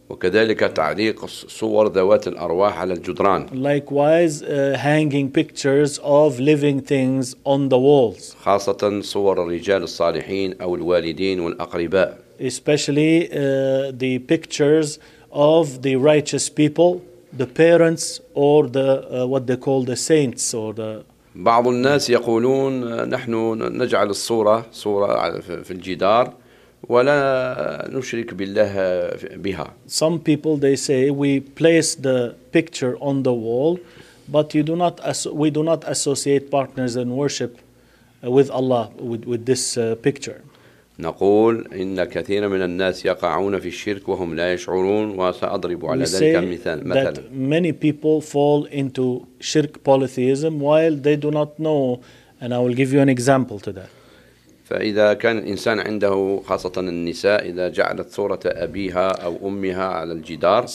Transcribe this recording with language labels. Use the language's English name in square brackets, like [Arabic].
[Arabic] وكذلك تعليق صور ذوات الأرواح على الجدران. [English] Likewise, hanging pictures of living things on the walls. [Arabic] خاصة صور الرجال الصالحين أو الوالدين والأقرباء. [English] Especially the pictures of the righteous people, the parents or the what they call the saints or the. [Arabic] بعض الناس يقولون نحن نجعل الصورة صورة في الجدار. ولا نشرك بالله بها. [English] Some people they say we place the picture on the wall, but you do not we do not associate partners in worship with Allah with this picture. [Arabic] نقول إن كثير من الناس يقعون في الشرك وهم لا يشعرون وسأضرب على ذلك مثال. [English] We say that many people fall into shirk polytheism while they do not know, and I will give you an example to that. [Arabic] فإذا كان الإنسان عنده خاصة النساء إذا جعلت صورة أبيها أو أمها على الجدار.